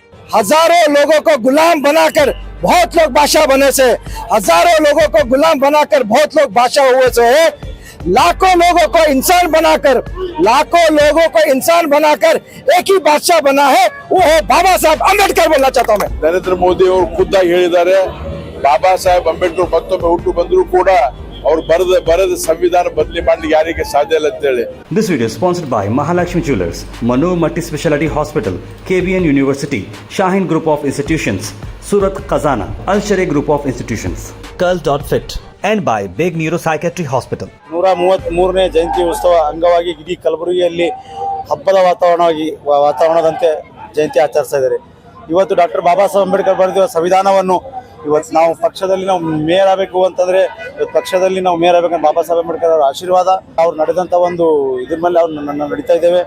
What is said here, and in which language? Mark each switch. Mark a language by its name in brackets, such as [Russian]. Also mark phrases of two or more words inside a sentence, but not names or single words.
[Hindi] हजारों लोगों को गुलाम बनाकर बहुत लोग बादशाह बने से, हजारों लोगों को गुलाम बनाकर बहुत लोग बादशाह हुए से, लाखों लोगों को इंसान बनाकर एक ही बादशाह बना है, वो है बाबा साहब अंबेडकर बोलना चाहता हूं मैं। [Kannada] नरेंद्र मोदी ಅವರು ಖುದ್ದಾಗಿ ಹೇಳಿದ್ದಾರೆ ಬಾಬಾ ಸಾಹೇಬ್ ಅಂಬೇಡ್ಕರ್ ಮತ್ತೊಮ್ಮೆ ಹುಟ್ಟು ಬಂದರೂ ಕೂಡ ಅವರು ಬರೆದ ಸಂವಿಧಾನ ಬದಲಿ ಮಾಡಲಿಕ್ಕೆ ಯಾರಿಗೆ ಸಾಧ್ಯ ಇಲ್ಲ ಅಂತ ಹೇಳಿ. [English] This video is sponsored by Mahalakshmi Jewelers, Manu Multi Speciality Hospital, KBN University, Shaheen Group of Institutions, Surat Khazana, Al Sharia Group of Institutions, Curl.fit, and by Big Neuropsychiatry Hospital. [Kannada] 133ನೇ ಜಯಂತಿ ಉತ್ಸವ ಅಂಗವಾಗಿ ಇಡೀ ಕಲಬುರಗಿಯಲ್ಲಿ ಹಬ್ಬದ ವಾತಾವರಣದಂತೆ ಜಯಂತಿ ಆಚರಿಸ್ತಾ ಇದ್ದಾರೆ. ಇವತ್ತು ಡಾಕ್ಟರ್ ಬಾಬಾ ಸಾಹೇಬ್ ಅಂಬೇಡ್ಕರ್ ಬರೆದಿರುವ ಸಂವಿಧಾನವನ್ನು ಇವತ್ತು ನಾವು ಪಕ್ಷದಲ್ಲಿ ನಾವು ಮೇಯರ್ ಆಗಬೇಕು ಅಂತಂದರೆ ಪಕ್ಷದಲ್ಲಿ ನಾವು ಮೇಯರ್ ಆಗಬೇಕಂದ್ರೆ ಬಾಬಾ ಸಾಹೇಬ್ ಅಂಬೇಡ್ಕರ್ ಅವರ ಆಶೀರ್ವಾದ ಅವ್ರು ನಡೆದಂಥ ಒಂದು ಇದ್ರ ಮೇಲೆ ಅವ್ರು ನಡೀತಾ ಇದ್ದೇವೆ.